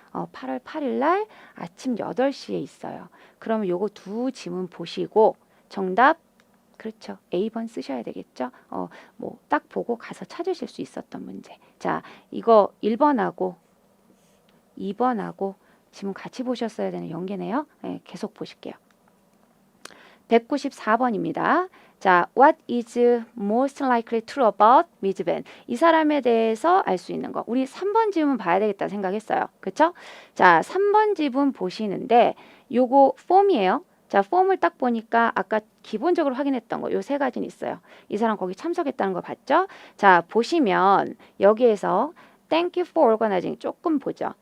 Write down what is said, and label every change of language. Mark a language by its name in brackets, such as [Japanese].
[Korean] 8월 8일 날 아침 8시에 있어요. 그러면 요거 두 지문 보시고 정답 그렇죠. A번 쓰셔야 되겠죠. 뭐 딱 보고 가서 찾으실 수 있었던 문제. 자, 이거 1번하고 2번하고 지문 같이 보셨어야 되는 연계네요. 네, 계속 보실게요. 194번입니다. [English] 자, what is most likely true about Miss Ben? [Korean] 이 사람에 대해서 알 수 있는 거. 우리 3번 지문 봐야 되겠다 생각했어요. 그렇죠? 자, 3번 지문 보시는데 요거 폼이에요. 자, 폼을 딱 보니까 아까 기본적으로 확인했던 거 요 세 가지는 있어요. 이 사람 거기 참석했다는 거 봤죠? 자, 보시면 여기에서 [English] Thank you for organizing [Korean] 조금 보죠.